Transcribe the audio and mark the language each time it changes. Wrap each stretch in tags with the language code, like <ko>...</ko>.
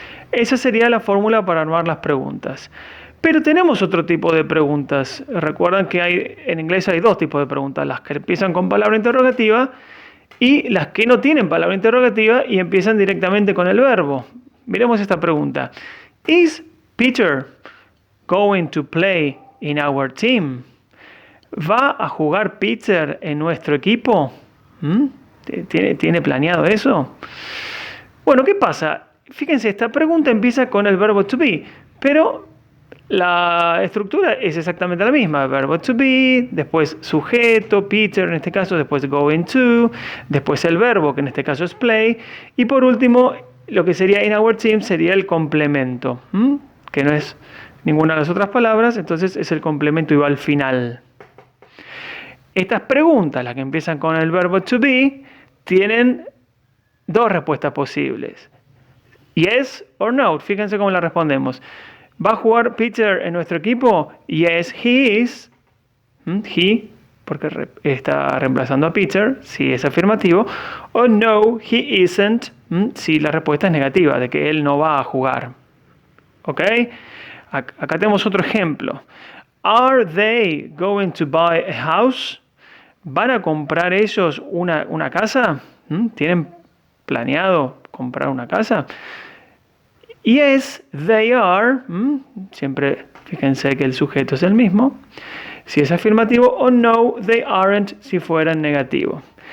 <es>Esa sería la fórmula para armar las preguntas. Pero tenemos otro tipo de preguntas. Recuerdan que en inglés hay dos tipos de preguntas, las que empiezan con palabra interrogativa y las que no tienen palabra interrogativa y empiezan directamente con el verbo. Miremos esta pregunta.</es> <en>Is Peter going to play in our team?</en> <es>¿Va a jugar Peter en nuestro equipo? ¿Tiene planeado eso? Bueno, ¿qué pasa? Fíjense, esta pregunta empieza con el verbo to be, pero la estructura es exactamente la misma. Verbo to be, después sujeto, Peter en este caso, después going to, después el verbo, que en este caso es play, y por último, lo que sería in our team sería el complemento, que no es ninguna de las otras palabras, entonces es el complemento y va al final. Estas preguntas, las que empiezan con el verbo to be, tienen dos respuestas posibles.</es> <en>Yes or no.</en> <es>Fíjense cómo la respondemos. ¿Va a jugar Peter en nuestro equipo?</es> <en>Yes, he is.</en> <es>He, porque está reemplazando a Peter, si es afirmativo. O no,</es> <en>he isn't,</en> <es>si la respuesta es negativa, de que él no va a jugar. ¿Ok? Acá tenemos otro ejemplo.</es> <en>Are they going to buy a house?</en> <es>¿Van a comprar ellos una casa? ¿Tienen planeado comprar una casa?</es> <en>Yes, they are.</en> <es>Siempre fíjense que el sujeto es el mismo. Si es afirmativo, o no,</es> <en>they aren't,</en> <es>si fueran negativo.</es>